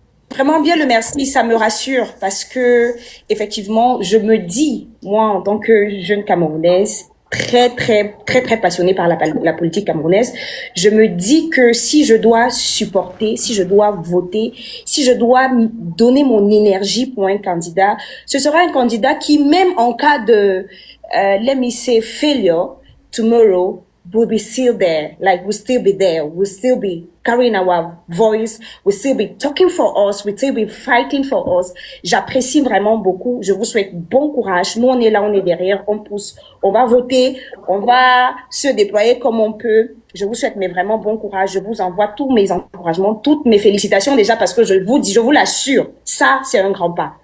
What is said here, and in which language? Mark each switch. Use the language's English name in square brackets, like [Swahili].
[French] Vraiment bien, le merci, ça me rassure parce que effectivement, je me dis, moi, en tant que jeune Camerounaise, très passionnée par la politique camerounaise, je me dis que si je dois supporter, si je dois voter, si je dois donner mon énergie pour un candidat, ce sera un candidat qui, même en cas de, [English] let me say, failure, tomorrow, we'll be still there. Like, we'll still be there. We'll still be carrying our voice. We'll still be talking for us. We'll still be fighting for us. [French] J'apprécie vraiment beaucoup. Je vous souhaite bon courage. Nous, on est là, on est derrière, on pousse. On va voter. On va se déployer comme on peut. Je vous souhaite mais vraiment bon courage. Je vous envoie tous mes encouragements, toutes mes félicitations déjà parce que je vous dis, je vous l'assure, ça, c'est un grand pas.